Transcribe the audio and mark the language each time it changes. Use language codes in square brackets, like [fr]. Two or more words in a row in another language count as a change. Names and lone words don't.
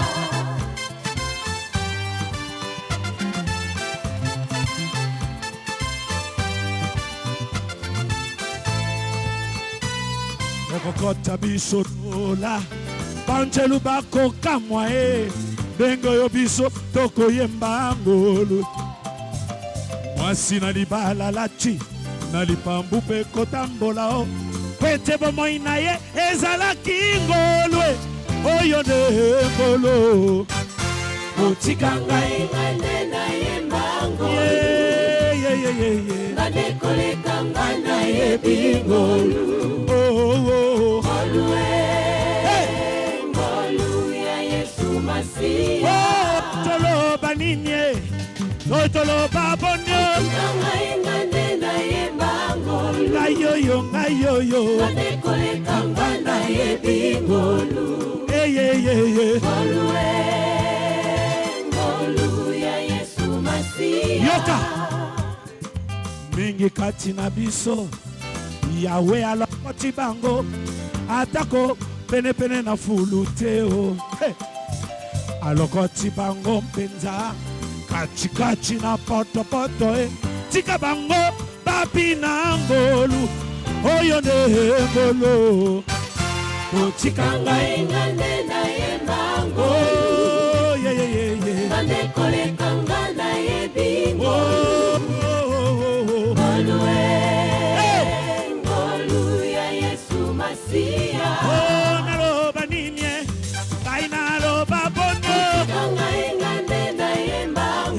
[ln] okokota biso tola banjelu bakokamwa ndenge oyo biso tokoyemba ngolu. Mwasi na libala lati na lipambu mpe kotambola o pete bomoi na ye ezalaki ngolu. Oyo nde ngolu. Motikanga ingande na ye mangolu, [en] Yeah, yeah, yeah, yeah, yeah. [ln] ngande kolekanga na ye bingolu. Oh, oh, oh. Hey! Ngolu ya Yesu Masia. Oh, toloba nini toloba bonyo. Motikanga ingande na ye mangolu, Ngayoyo, ngayoyo. ngande kolekanga na ye bingolu. [en] Hey, yeah, yeah, yeah. [ln] Ngolu ya Yesu Masia. Yoka mingi kati na biso Yawe alokoti bango atako pene pene na fulu teo. Hey! Alokoti bango mpenza kachi kachi na poto poto tika bango bapi na ngolu. Oyo nde ngolu. Motikanga ingande na ye mangolu, [en] Oh, yeah, yeah, yeah, yeah. [ln] ngande kolekanga na ye bingolu. Oh, oh, oh, oh. Hey! Ngolu ya Yesu Masia. Oh, naloba nini ngai naloba bonyo. Motikanga ingande na ye mangolu,